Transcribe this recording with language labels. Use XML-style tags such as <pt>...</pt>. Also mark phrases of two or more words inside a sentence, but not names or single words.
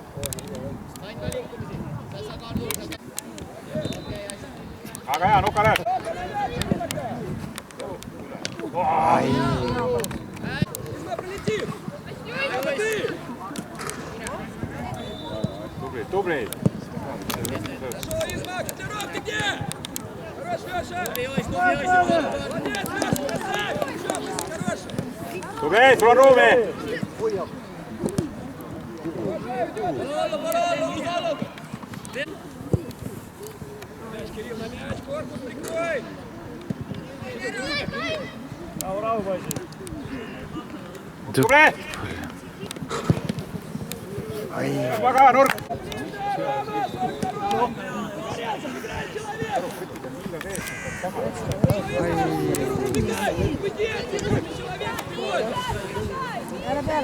<et>Väga hea, nuka lööb! Tubli!</et> <ru>Хорошо, Изма, Котляров, ты где? Хорош, Леша! Молодец, Леша, красавчик! Хорош!</ru> <et>Tubli, sul on ruumi!</et> <ru>Кирилл, на мяч, корпус прикрой!</ru> <et>tubli! Väga nurk! Ära peale.</et>